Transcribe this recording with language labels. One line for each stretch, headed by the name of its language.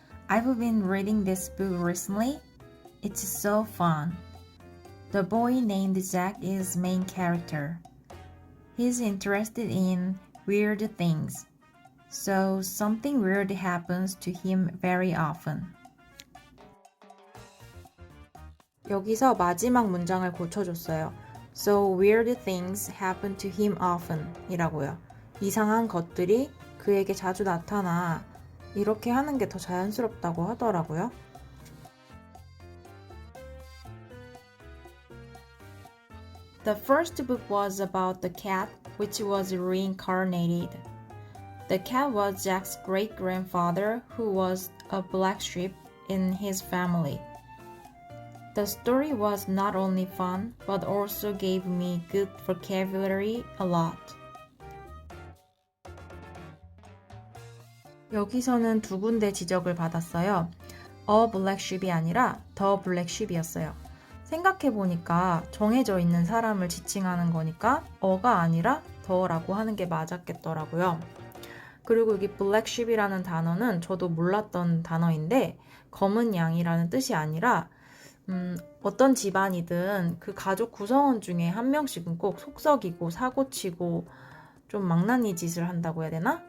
English: I've been reading this book recently. It's so fun. The boy named Zack is main character. He's interested in weird things. So something weird happens to him very often.
Korean: 여기서 마지막 문장을 고쳐줬어요.
English: So weird things happen to him often
Korean: 이라고요. 이상한 것들이 그에게 자주 나타나. 이렇게 하는 게 더 자연스럽다고 하더라고요.
English: The first book was about the cat, which was reincarnated. The cat was Jack's great-grandfather, who was a black sheep in his family. The story was not only fun, but also gave me good vocabulary a lot.
Korean: 여기서는 두 군데 지적을 받았어요.
English: A black sheep이
Korean: 아니라
English: the black sheep이었어요.
Korean: 생각해보니까 정해져 있는 사람을 지칭하는 거니까 어가 아니라 더라고 하는 게 맞았겠더라고요. 그리고 여기 black sheep이라는 단어는 저도 몰랐던 단어인데 검은 양이라는 뜻이 아니라 어떤 집안이든 그 가족 구성원 중에 한 명씩은 꼭 속썩이고 사고치고 좀 망나니 짓을 한다고 해야 되나?